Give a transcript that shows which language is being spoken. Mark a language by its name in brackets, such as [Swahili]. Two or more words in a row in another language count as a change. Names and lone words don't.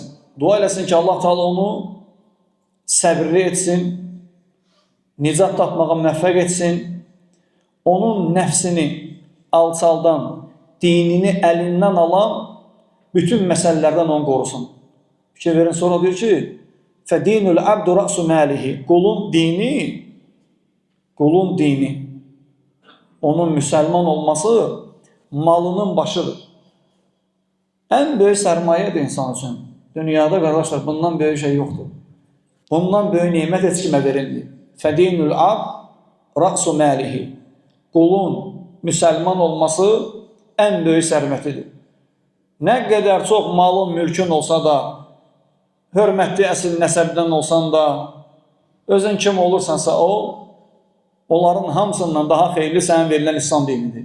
[Azerbaijani] Dua eləsin ki, Allah Teala onu səbirli etsin, nicat tapmağa müvəffəq etsin, onun nəfsini alçaldan, dinini əlindən alan bütün məsələlərdən onu qorusun. Fikir verin, sonra deyir ki, [Arabic] فَدِينُ الْعَبْدُ رَأْسُ مَالِهِ [Azerbaijani] Qulun dini, onun müsəlman olması malının başıdır. Ən böyük sərmayədir insan üçün. Dünyada, qardaşlar, bundan böyük şey yoxdur. Bundan böyük nimət heç kimə verildi. [Arabic] فَدِينُ الْعَبْدُ رَأْسُ مَالِهِ [Azerbaijani] Qulun müsəlman olması ən böyük sərvətidir. Nə qədər çox malın, mülkün olsa da, hörmətli əsil nəsəbdən olsan da, özün kim olursansa onların hamısından daha xeyirli sənin verilən İslam dinidir.